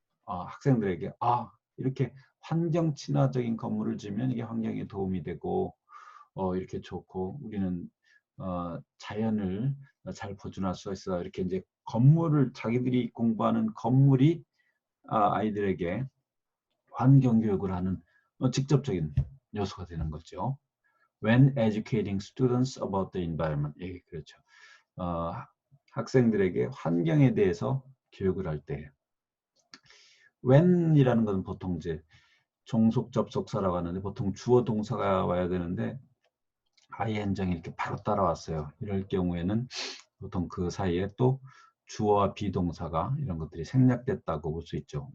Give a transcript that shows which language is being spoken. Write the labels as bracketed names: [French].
[Korean] 학생들에게 이렇게 환경 친화적인 건물을 지으면 이게 환경에 도움이 되고 이렇게 좋고 우리는 자연을 잘 보존할 수 있어. 이렇게 이제 건물을 자기들이 공부하는 건물이 아이들에게 환경 교육을 하는 직접적인 요소가 되는 거죠. [English] When educating students about the environment. [Korean] 예, 그렇죠. 학생들에게 환경에 대해서 교육을 할 때 when이라는 것은 보통 이제 종속 접속사라고 하는데 보통 주어 동사가 와야 되는데 ing이 이렇게 바로 따라왔어요. 이럴 경우에는 보통 그 사이에 또 주어와 비동사가 이런 것들이 생략됐다고 볼 수 있죠.